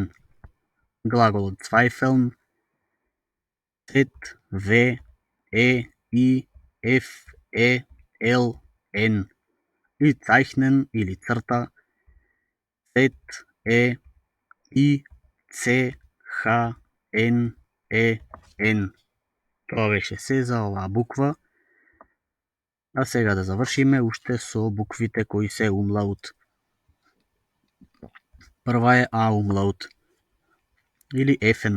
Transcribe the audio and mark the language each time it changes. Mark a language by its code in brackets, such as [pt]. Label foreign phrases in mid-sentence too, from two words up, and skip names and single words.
[mk] Глаголот цвајфелн. Z-V-E-I-F-E-L-N. И цајхнен или црта. [de] Z-E-I-C-H-N-E-N. [mk] Тоа беше се за оваа буква. А сега да завршиме уште со буквите кои се умлаут. Прва е А умлаут или ефен.